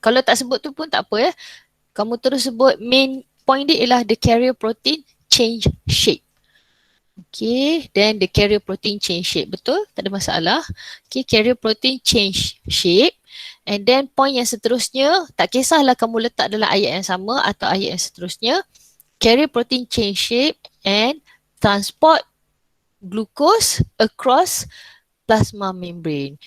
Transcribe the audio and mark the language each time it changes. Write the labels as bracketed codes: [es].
[ms] Kalau tak sebut tu pun tak apa ya. Kamu terus sebut main point dia ialah [en] the carrier protein change shape. Okay, then the carrier protein change shape. [ms] Betul? Tak ada masalah. [en] Okay, carrier protein change shape. [ms] And then point yang seterusnya, tak kisahlah kamu letak dalam ayat yang sama atau ayat yang seterusnya. [en] Carrier protein change shape and transport glucose across plasma membrane.